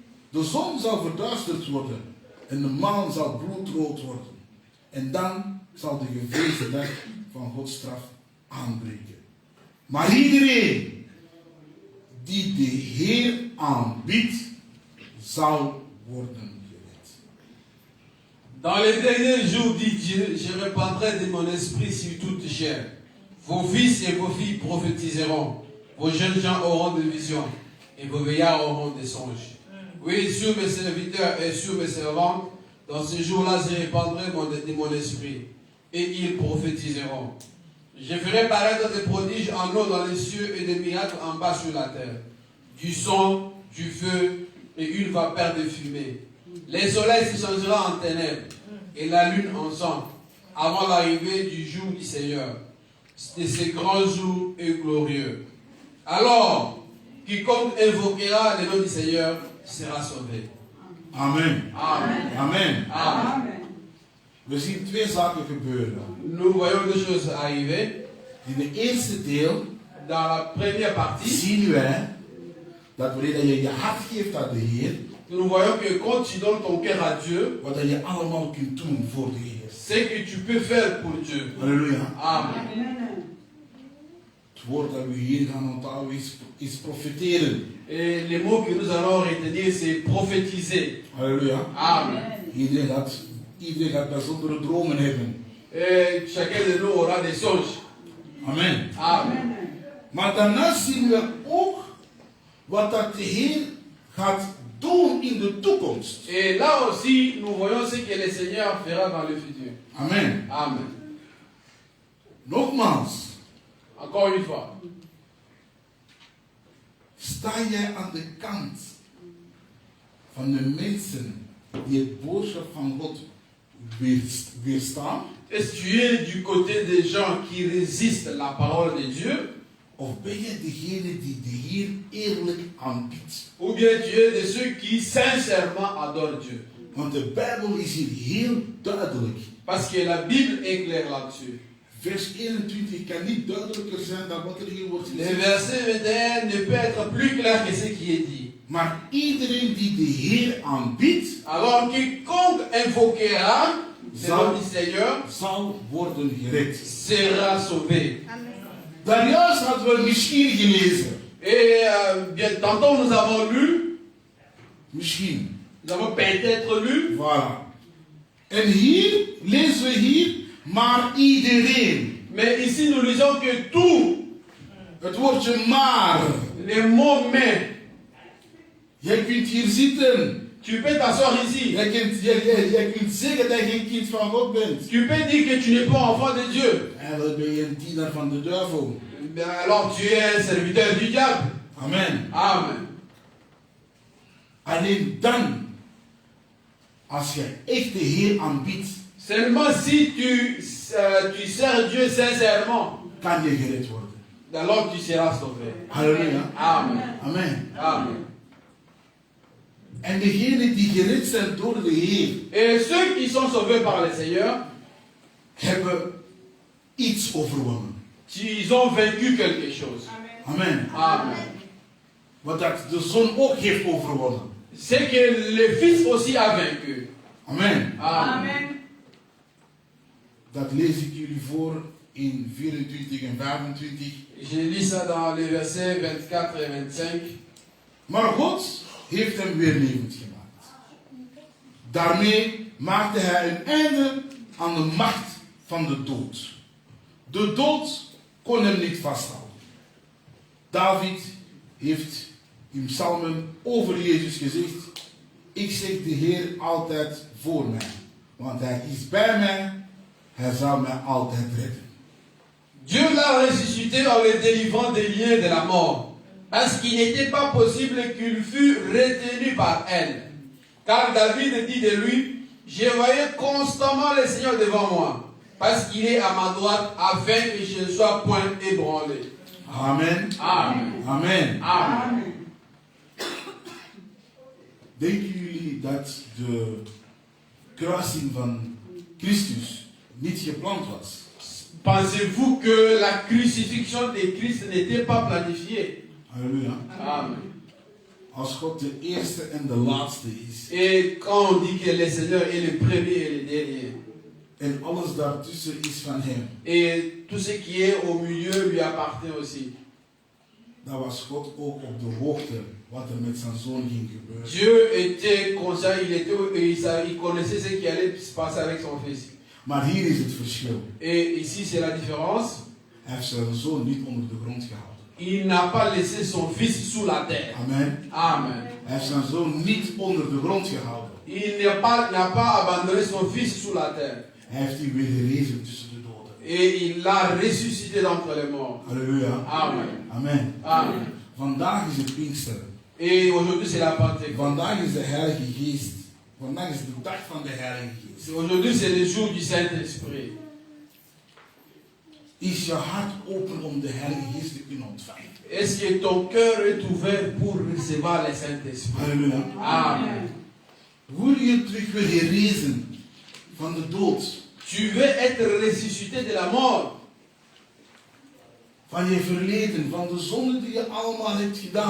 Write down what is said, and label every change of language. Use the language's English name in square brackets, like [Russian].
[Dutch] De zon zal verduisterd worden en de maan zal bloedrood worden. En dan zal de gevreesde dag van Gods straf aanbreken. Maar iedereen die de Heer aanbiedt, zal worden gered. [French] Dans les derniers jours, dit Dieu, je répandrai de mon esprit sur toute chair. Vos fils et vos filles prophétiseront. Vos jeunes gens auront des visions. Et vos veillards auront des songes. Oui, sur mes serviteurs et sur mes servantes, dans ce jour-là, je répandrai de mon esprit. Et ils prophétiseront. Je ferai paraître des prodiges en haut dans les cieux et des miracles en bas sur la terre. Du sang, du feu et une vapeur de fumée. Les soleils se changeront en ténèbres et la lune en sang avant l'arrivée du jour du Seigneur, de ce grand jour et glorieux. Alors, quiconque invoquera le nom du Seigneur sera sauvé. Amen. Amen. Amen. Amen. [Dutch] We zien twee zaken gebeuren. [French] Nous voyons deux choses arriver. [Dutch] In de eerste deel [French] Dans la première partie, [Dutch] zien wij dat wanneer je je hart geeft aan de Heer, [French] nous voyons que quand tu donnes ton cœur à Dieu, [Dutch] wat je allemaal kunt doen voor de Heer. [French] ce que tu peux faire pour Dieu. Halleluja. Amen. [Dutch] Het woord dat we hier gaan onthouden is profiteren. [French] Et les mots que nous allons retenir, c'est prophétiser. Halleluja. Amen. [Dutch] Iedereen gaat bijzondere dromen hebben. [French] Et chacun de nous aura des songes. Amen. Amen. [Dutch] Maar daarna zien we ook wat dat de Heer gaat doen in de toekomst. [French] Et là aussi, nous voyons ce que le Seigneur fera dans le futur. Amen. Amen. [Dutch] Nogmaals, [French] Encore une fois. [Dutch] sta jij aan de kant van de mensen die het boodschap van God weerstaan? [French] Est-ce que tu es du côté des gens qui résistent la parole de Dieu? [Dutch] Of ben je degene die de Heer eerlijk aanbidt? [French] Ou bien tu es de ceux qui sincèrement adorent Dieu? [Dutch] Want de Bijbel is hier heel duidelijk. [French] Parce que la Bible est claire là-dessus. [Dutch] Vers 21 kan niet duidelijker zijn dan wat er hier wordt [French] Le [Dutch] gezegd. [French] verset 21 ne peut être plus clair que ce qui est dit. [Dutch] Maar iedereen die de Heer aanbidt, [French] Alors quiconque invoquera le nom du Seigneur [Dutch] zal worden gered. [French] sera sauvé. [Dutch] Daarjuist hadden we misschien gelezen. [French] Et bien tantôt nous avons lu, [Dutch] Misschien. [French] nous avons peut-être lu, Voilà. [Dutch] En hier lezen we hier, maar iedereen. [French] mais ici nous lisons que tout, [Dutch] Het woordje maar. [French] les mots mais, [Dutch] Jij kunt hier zitten. [French] tu peux t'asseoir ici. [Dutch] Jij kunt zeggen dat je geen kind van God bent. [French] Tu peux dire que tu n'es pas enfant de Dieu. [Dutch] Eigenlijk ben je een dienaar van de duivel. [French] Ben alors tu es un serviteur du diable. Amen. Amen. [Dutch] Alleen dan, als je echt de Heer aanbidt, [French] Seulement si tu sers Dieu sincèrement, [Dutch] kan je gered worden. [French] alors tu seras sauvé. Halleluja. Amen. Amen. Amen. [Dutch] En degenen die gered zijn door de Heer, [French] Et ceux qui sont sauvés par le Seigneur, [Dutch] hebben iets overwonnen. [French] ils ont vaincu quelque chose. Amen. Amen. [Dutch] Wat dat de Zoon ook heeft overwonnen. [French] C'est que le Fils aussi a vaincu. Amen. Amen. [Dutch] Dat lees ik jullie voor in 24 en 25. [French] Je lis ça dans les versets 24 et 25. [Dutch] Maar God heeft hem weer levend gemaakt. Daarmee maakte hij een einde aan de macht van de dood. De dood kon hem niet vasthouden. David heeft in psalmen over Jezus gezegd: ik zeg de Heer altijd voor mij, want hij is bij mij, hij zal mij altijd redden. [French] Dieu l'a ressuscité en le délivrant des liens de la mort, parce qu'il n'était pas possible qu'il fût retenu par elle. Car David dit de lui: je voyais constamment le Seigneur devant moi, parce qu'il est à ma droite, afin que je ne sois point ébranlé. Amen. Amen. Amen. Amen. [Dutch] Denken jullie dat de kruising van Christus niet gepland was? [French] Pensez-vous que la crucifixion de Christ n'était pas planifiée? Halleluja. Amen. [Dutch] Als God de eerste en de laatste is [French] Et quand on dit que le Seigneur est le premier et le dernier, [Dutch] en alles daartussen is van hem, [French] et tout ce qui est au milieu lui appartient aussi. [Dutch] dan was God ook op de hoogte wat er met zijn zoon ging gebeuren. [French] Dieu était conscient, il connaissait ce qui allait se passer avec son fils. [Dutch] Maar hier is het verschil. [French] Et ici c'est la différence. [Dutch] Hij heeft zijn zoon niet onder de grond gehouden. [French] Il n'a pas laissé son fils sous la terre. Amen. Amen. [Dutch] Hij heeft zijn zoon niet onder de grond gehouden. [French] Il n'a pas abandonné son fils sous la terre. [Dutch] Hij heeft hem weer gerezen tussen de doden. [French] Et il l'a ressuscité d'entre les morts. Halleluja. Amen. Amen. Amen. [Dutch] Vandaag is het Pinksteren. [French] Et aujourd'hui c'est la Pentecôte. [Dutch] Vandaag is de Heilige Geest. Vandaag is de dag van de Heilige Geest. [French] Aujourd'hui c'est le jour du Saint-Esprit. [Dutch] Is je hart open om de Heilige Geest te kunnen ontvangen? [French] Est-ce que ton cœur est ouvert pour recevoir le Saint-Esprit? Halleluja. Amen. [Dutch] Wil je terug weer gerezen van de dood? [French] Tu veux être ressuscité de la mort, [Dutch] Van je verleden, van de zonde die je allemaal hebt gedaan.